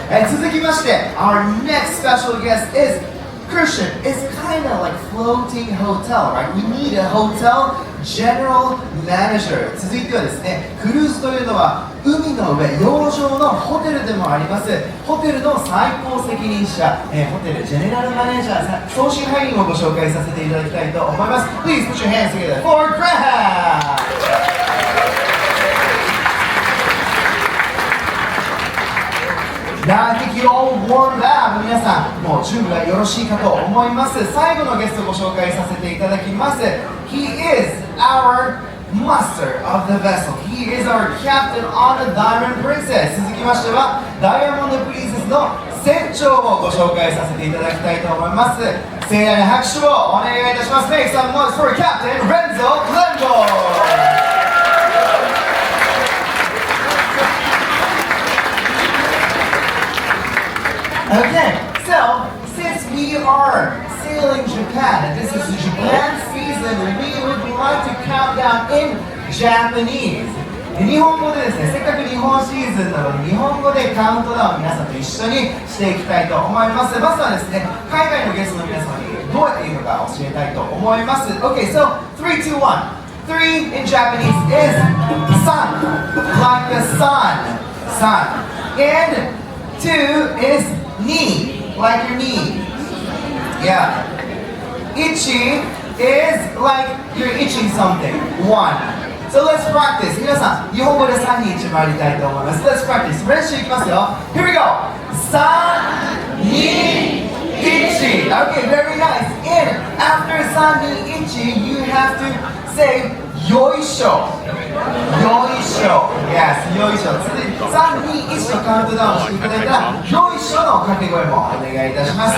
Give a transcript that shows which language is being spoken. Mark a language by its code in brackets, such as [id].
[ja] 続きまして、 [en] our next special guest is Christian. It's kind of like floating hotel, right? We need a hotel general manager. [ja] 続いてはですね、クルーズというのは海の上、洋上のホテルでもあります。ホテルの最高責任者、ホテルジェネラルマネージャー、総支配人をご紹介させていただきたいと思います。 [en] Please put your hands together for Graham! Now I think you all warmed up. [ja] 皆さん、もう準備はよろしいかと思います。最後のゲストをご紹介させていただきます。 [en] He is our master of the vessel. He is our captain on the Diamond Princess. [ja] 続きましては、ダイヤモンドプリンセスの船長をご紹介させていただきたいと思います。盛大な拍手をお願いいたします。 [en] Make some noise for Captain Renzo Glenville! Okay, so since we are sailing Japan, and this is the Japan season, we would like to count down in Japanese. [ja] 日本語でですね、せっかく日本シーズンなので日本語でカウントダウンを皆さんと一緒にしていきたいと思います。まずはですね、海外のゲストの皆様にどうやって言うのか教えたいと思います。 [en] Okay, so 3, 2, 1. 3 in Japanese is sun, like the sun, sun. And 2 is knee, like your knee. Yeah. Itchy is like you're itching something. 1. So let's practice. [ja] 皆さん、日本語で3、2、1回りたいと思います。 [en] Let's practice. [ja] 練習いきますよ。 [en] Here we go. 3、2、1. Okay, very nice. And after 3、2、1, you have to say よいしょ。 [ja] よいしょ。Yes, よいしょ。続いて3、2、1とカウントダウンしていただいたら、よいしょの掛け声もお願いいたします。